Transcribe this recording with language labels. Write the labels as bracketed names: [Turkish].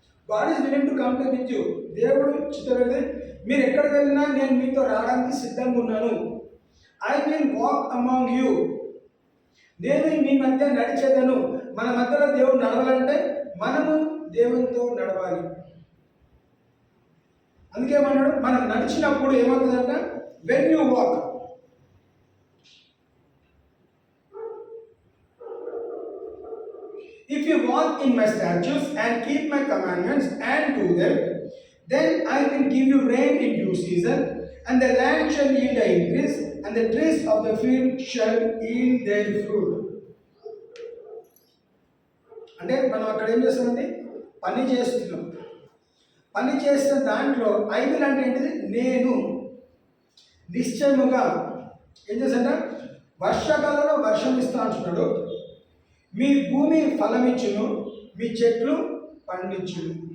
[English] God is willing to come to with you. [Telugu] దేవుడు చిత్తమైతే మీరు ఎక్కడికి వెళ్ళినా నేను మీతో రావడానికి సిద్ధంగా ఉన్నాను. [English] I will walk among you, [Telugu] నేను మీ మధ్య నడిచేదను. మన మధ్యలో దేవుడు నడవాలంటే మనము దేవునితో నడవాలి. అందుకేమన్నాడు? మనం నడిచినప్పుడు ఏమవుతుందంట? [English] When you walk, if you walk in my statutes and keep my commandments and do them, then I will give you rain in due season and the land shall yield the increase, and the trees of the field shall yield their fruit. [Telugu] అంటే మనం అక్కడ ఏం చేస్తామండి, పని చేస్తున్నాం. పని చేసిన దాంట్లో ఐ విల్ అంటే ఏంటిది, నేను నిశ్చయముగా ఏం చేశాడ, వర్షాకాలంలో వర్షం ఇస్తా అంటున్నాడు, మీ భూమి ఫలమిచ్చును, మీ చెట్లు పండించును.